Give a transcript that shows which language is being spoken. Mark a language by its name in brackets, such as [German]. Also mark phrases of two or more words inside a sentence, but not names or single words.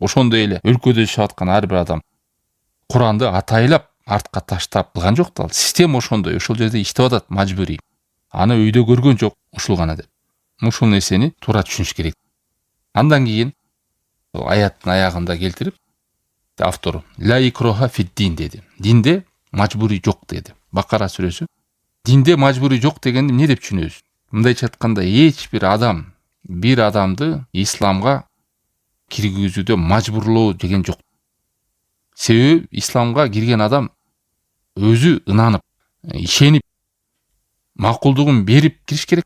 [Kyrgyz] Ошондой эле өлкөдө жашап аткан ар бир адам Куранды атайлап артка таштап кылган жок да. Ал система ошондой, ошол жерде иштеп атат мажбурий. Аны өйдө көргөн жок, ушул гана деп. Ушул нерсени туура түшүнүш керек. Андан кийин аяттын аягында келтирип, автор [Arabic] لا إكراه في الدين [Kyrgyz] деди. Динде мажбурий жок деди. Бакара сүрөсү. Динде мажбурий жок дегенди эмне деп түшүнөбүз? Мындайча айтканда, эч бир адам бир адамды исламга киргизүүдө мажбурлоо деген жок. Себеби исламга кирген адам өзү ынанып, ишенип, макулдугун берип кириш керек.